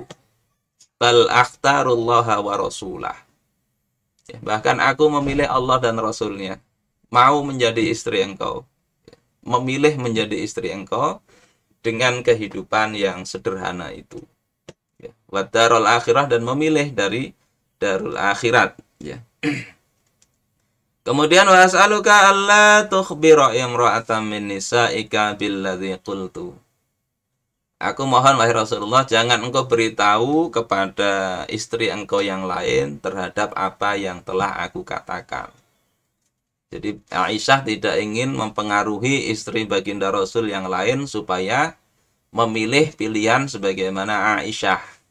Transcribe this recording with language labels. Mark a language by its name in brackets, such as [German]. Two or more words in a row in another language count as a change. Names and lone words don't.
[Arabic] بل أختار الله ورسوله, [Indonesian] ya, bahkan aku memilih Allah dan Rasulnya, mau menjadi istri engkau, memilih menjadi istri engkau dengan kehidupan yang sederhana itu, ya, [Arabic] والدار الآخرة, [Indonesian] dan memilih dari darul akhirat, ya. [Arabic] Kemudian وأسألك ألا تخبر امرأة من نسائك بالذي قلت. [Indonesian] Aku mohon wahai Rasulullah, jangan engkau beritahu kepada istri engkau yang lain terhadap apa yang telah aku katakan. Jadi Aisyah tidak ingin mempengaruhi istri baginda Rasul yang lain supaya memilih pilihan sebagaimana Aisyah.